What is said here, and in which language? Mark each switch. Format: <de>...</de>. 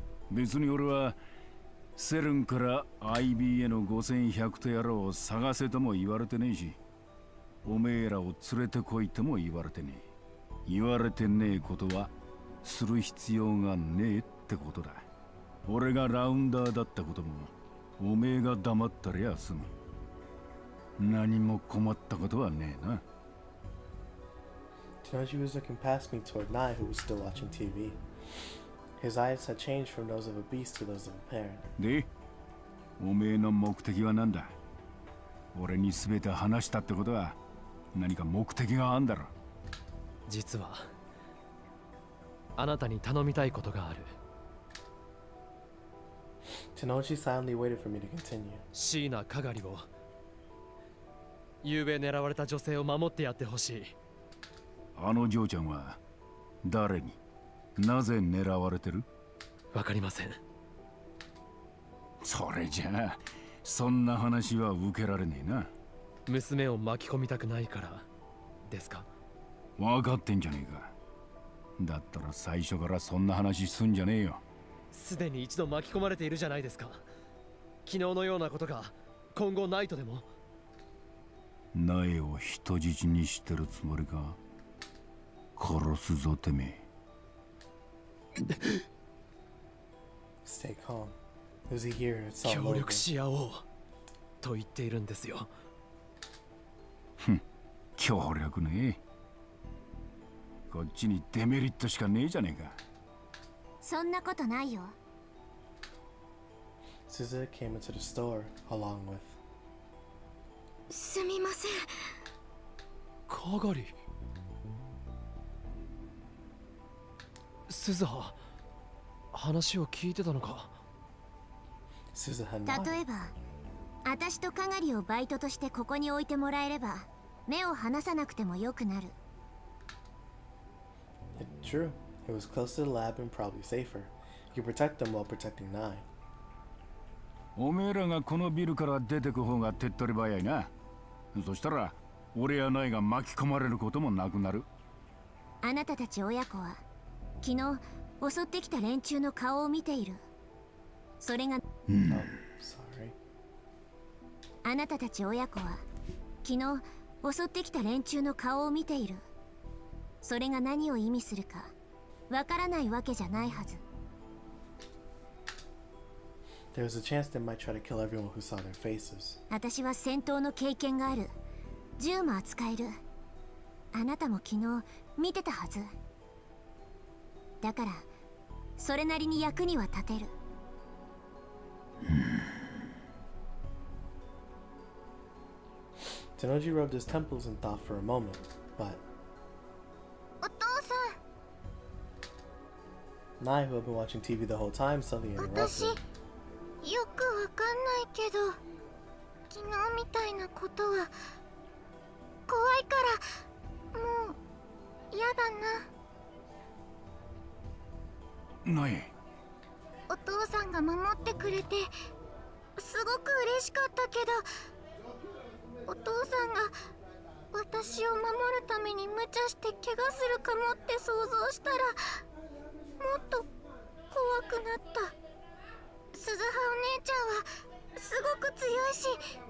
<ja>別に俺はセルンから IB への5100とやろうを探せとも言われてねえし、おめえらを連れてこいとも言われてねえ。言われてねえことはする必要がねえってことだ。俺がラウンダーだったこともおめえが黙ったりゃ済む。何も困ったことはねえな。</ja> <en>Tenochi was looking past me toward Nai, who was still watching TV. His eyes had changed from those of a beast to those of a parent.</en> <ja>で、おめえの目的は何だ？俺に全て話したってことは何か目的があんだろ。実はあなたに頼みたいことがある。</ja> <en>Tenochi silently waited for me to continue.</en> <ja>椎名かがりを、昨べ狙われた女性を守ってやってほしい。あの嬢ちゃんは誰になぜ狙われてる？わかりません。それじゃあそんな話は受けられねえな。娘を巻き込みたくないからですか？分かってんじゃねえか。だったら最初からそんな話すんじゃねえよ。すでに一度巻き込まれているじゃないですか。昨日のようなことが今後ないとでも。苗を人質にしてるつもりか？殺すぞてめえ。</ja> <en>Stay calm. It was a year and it's all</en> <ja>協</ja> <en>over.</en> <ja>力し合おうと言っているんですよ。協力ねえ。こっちにデメリットしかねえじゃねえか。そんなことないよ。</ja> <en>Suzuka came into the store along with.</en> <ja>すみません。かがり。鈴葉、話を聞いてたのか。</ja> <en>Suzuka nodded.</en> <ja>例えば私とかがりをバイトとしてここに置いてもらえれば目を離さなくてもよくなる。</ja> <en>It's true. It was close to the lab and probably safer. You could protect them while protecting Nai.</en> <ja>おめえらがこのビルから出てく方が手っ取り早いな。そしたら俺やナイが巻き込まれることもなくなる。あなたたち親子は昨日襲ってきた連中の顔を見ている。それが、</ja> <en>Oh, sorry.</en> <ja>あなたたち親子は昨日襲ってきた連中の顔を見ている。それが何を意味するかわからないわけじゃないはず。</ja> <en>There was a chance they might try to kill everyone who saw their faces.</en> <ja>私は戦闘の経験がある。銃も扱える。あなたも昨日見てたはず。だからそれなりに役には立てる。</ja> <en>Tenoji rubbed his temples and thought for a moment, but</en> <ja>お父さ</ja> <en>Nai, who had been watching TV the whole time, suddenly</en> <ja>ん、私</ja> <en>interrupted.</en> <ja>よくわかんないけど昨日みたいなことは怖いからもう嫌だな。ナイ。お父さんが守ってくれてすごく嬉しかったけど、お父さんが私を守るために無茶して怪我するかもって想像したらもっと怖くなった。鈴葉お姉ちゃんはすごく強いし</ja>